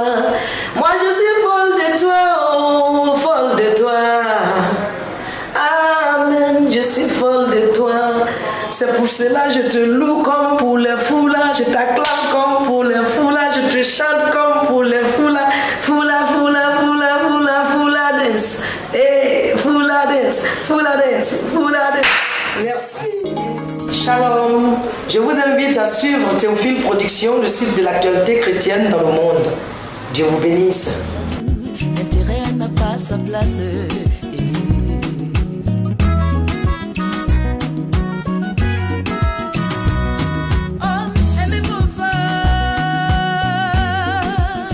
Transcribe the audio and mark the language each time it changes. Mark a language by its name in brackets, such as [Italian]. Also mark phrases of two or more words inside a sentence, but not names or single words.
[French] Moi je suis folle de toi, oh folle de toi. Amen. Je suis folle de toi. C'est pour cela je te loue comme pour les foulards. Je t'acclame comme pour les foulards. Je te chante comme pour les foulards. Foula, foula, foula, foula, foula dance. Eh, foula dance, foula dance, foula dance. Merci. Shalom. Je vous invite à suivre Théophile Productions, le site de l'actualité chrétienne dans le monde. Dieu vous bénisse. L'intérêt n'a pas sa place. Homme, aimez-vous fort.